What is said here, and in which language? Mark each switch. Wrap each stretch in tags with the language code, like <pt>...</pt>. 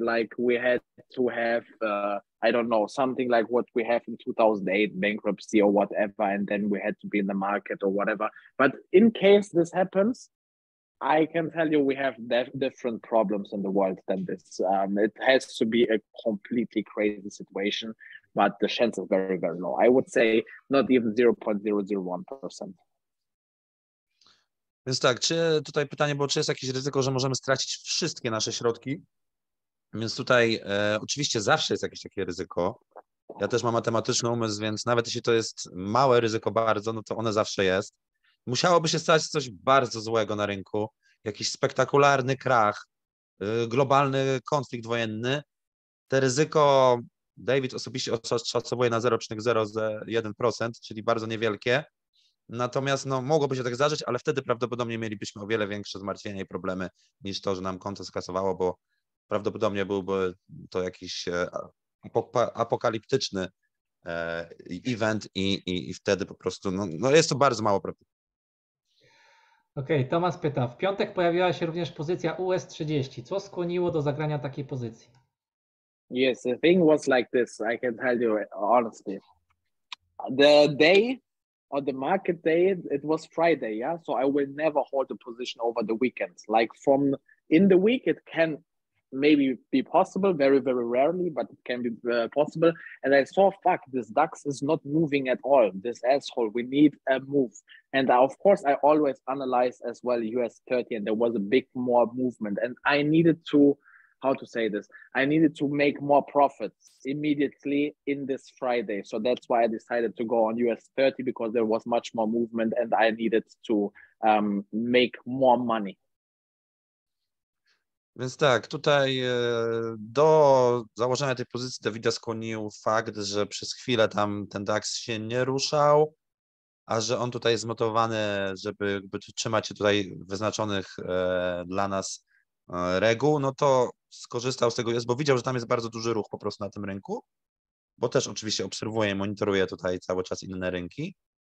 <en>Like we had to have, I don't know, something like what we have in 2008, bankruptcy or whatever, and then we had to be in the market or whatever. But in case this happens, I can tell you we have different problems in the world than this. It has to be a completely crazy situation, but the chance is very, very low. I would say not even 0.001%.</en> <pl>Więc tak, czy tutaj pytanie było, czy jest jakieś ryzyko, że możemy stracić wszystkie nasze środki? Więc tutaj oczywiście zawsze jest jakieś takie ryzyko. Ja też mam matematyczny umysł, więc nawet jeśli to jest małe ryzyko bardzo, no to one zawsze jest. Musiałoby się stać coś bardzo złego na rynku, jakiś spektakularny krach, globalny konflikt wojenny. Te ryzyko David osobiście oszacowuje na 0,01%, czyli bardzo niewielkie. Natomiast no, mogłoby się tak zdarzyć, ale wtedy prawdopodobnie mielibyśmy o wiele większe zmartwienia i problemy niż to, że nam konto skasowało, bo prawdopodobnie byłby to jakiś apokaliptyczny event i wtedy po prostu no jest to bardzo mało prawdopodobne. Okej, Tomasz pyta, w piątek pojawiła się również pozycja US30. Co skłoniło do zagrania takiej pozycji?</pl> <en>Yes, the thing was like this. I can tell you honestly. The day or the market day, it was Friday, yeah? So I will never hold a position over the weekend. Like from in the week, it can maybe be possible, very, very rarely, but it can be possible. And I saw, fuck, this DAX is not moving at all. This asshole, we need a move. And of course, I always analyze as well US 30, and there was a big more movement. And I needed to, how to say this? I needed to make more profits immediately in this Friday. So that's why I decided to go on US 30, because there was much more movement and I needed to make more money.</en> <pl>Więc tak, tutaj do założenia tej pozycji Davida skłonił fakt, że przez chwilę tam ten DAX się nie ruszał, a że on tutaj jest zmotywowany, żeby trzymać się tutaj wyznaczonych dla nas reguł, no to skorzystał z tego, bo widział, że tam jest bardzo duży ruch po prostu na tym rynku, bo też oczywiście obserwuję i monitoruję tutaj cały czas inne rynki.</pl>